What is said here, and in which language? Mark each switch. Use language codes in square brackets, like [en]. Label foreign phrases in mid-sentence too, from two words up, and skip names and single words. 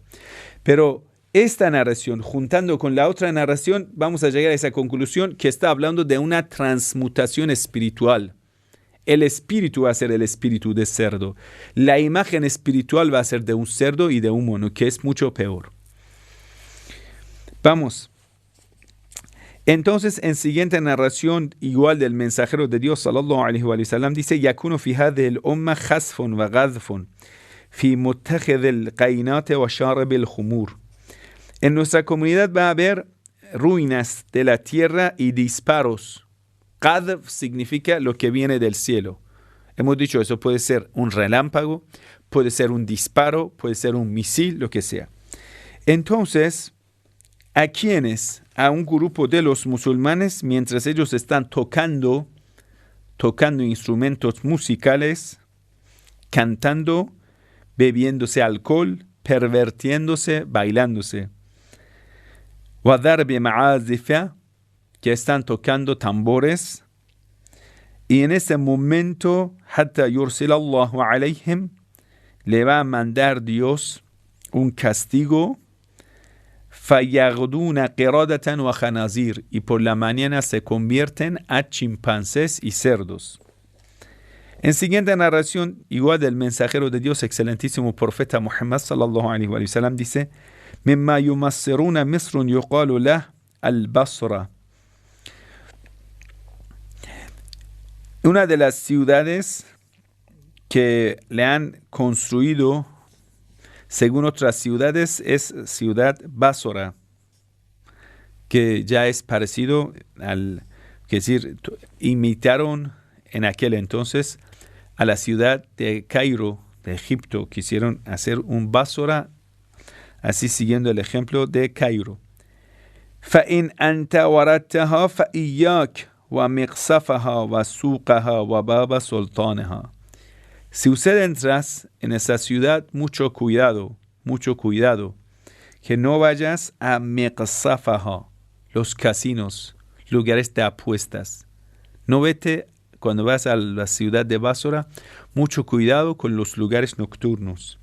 [es] Pero esta narración, juntando con la otra narración, vamos a llegar a esa conclusión que está hablando de una transmutación espiritual. El espíritu va a ser el espíritu de cerdo. La imagen espiritual va a ser de un cerdo y de un mono, que es mucho peor. Vamos. Entonces, en siguiente narración, igual del mensajero de Dios, [ar] صلى الله عليه وسلم, dice, يَكُونُ فِي هَذِهِ الْأُمَّةِ خَسْفٌ وَغَذْفٌ فِي مُتَّخِذِ الْقَيْنَاتِ وَشَارِبِ الْخُمُورِ. [es] En nuestra comunidad va a haber ruinas de la tierra y disparos. Qadf significa lo que viene del cielo. Hemos dicho, eso puede ser un relámpago, puede ser un disparo, puede ser un misil, lo que sea. Entonces, ¿a quiénes? A un grupo de los musulmanes, mientras ellos están tocando instrumentos musicales, cantando, bebiéndose alcohol, pervertiéndose, bailándose. [ar] وَضَرْبِ مَعَازِفَ, [es] que están tocando tambores, Y en ese momento, [ar] حتى يرسل الله عليهم, [es] le va a mandar Dios un castigo, [ar] فيغدون قردة وخنازير, [es] y por la mañana se convierten a chimpancés y cerdos. En siguiente narración, igual del mensajero de Dios, excelentísimo profeta Muhammad [ar] صلى الله عليه وسلم, [es] dice: [ar] "مما يمصرون مصر يقال له البصرة". [es] Una de las ciudades que le han construido, según otras ciudades, es ciudad Basra, que ya es parecido al, que decir, imitaron en aquel entonces a la ciudad de Cairo, de Egipto. Quisieron hacer un Basra, así siguiendo el ejemplo de Cairo. [ar] فَإِنْ أَنْتَ وَرَدْتَهَا فَإِيَّاكَ وَمِقْصَفَهَا وَسُوقَهَا وَبَابَ سُلْطَانِهَا. [es] Si usted entras en esa ciudad, mucho cuidado, que no vayas a Miqsafaha, los casinos, lugares de apuestas. No vete, cuando vas a la ciudad de Basra, mucho cuidado con los lugares nocturnos.